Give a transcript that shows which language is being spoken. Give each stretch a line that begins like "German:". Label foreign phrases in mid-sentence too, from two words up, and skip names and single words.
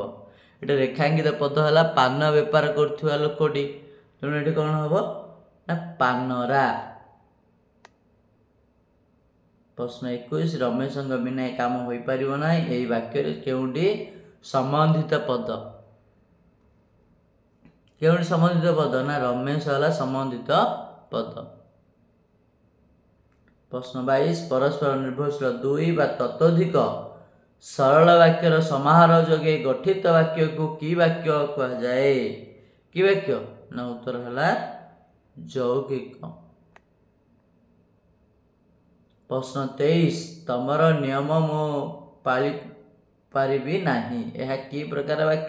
Odia: ଏଠି ରେଖାଙ୍କିତ ପଦ ହେଲା ପାନ ବେପାର କରୁଥିବା ଲୋକଟି, ତେଣୁ ଏଠି କ'ଣ ହେବ ନା ପାନରା। प्रश्न 21 रमेशଙ୍କ ବିନା ଏ କାମ ହୋଇପାରିବ ନାହିଁ ଏହି ବାକ୍ୟରେ କେଉଁଟି ସମ୍ବନ୍ଧିତ ପଦ? କେଉଁଟି ସମ୍ବନ୍ଧିତ ପଦ? ନା ରମେଶ ହେଲା ସମ୍ବନ୍ଧିତ ପଦ। ପ୍ରଶ୍ନ 22 ପରସ୍ପର ନିର୍ଭରଶୀଳ ଦୁଇ ବା ତତୋଧିକ ସରଳ ବାକ୍ୟର ସମାହାର ଯୋଗେ ଗଠିତ ବାକ୍ୟକୁ କି ବାକ୍ୟ କୁହାଯାଏ? କି ବାକ୍ୟ? ନା ଉତ୍ତର ହେଲା ଯୌଗିକ। प्रश्न 23 ତମର ନିୟମ ମୁଁ ପାଳି ପାରିବି ନାହିଁ ଏହା କି ପ୍ରକାର ବାକ୍ୟ?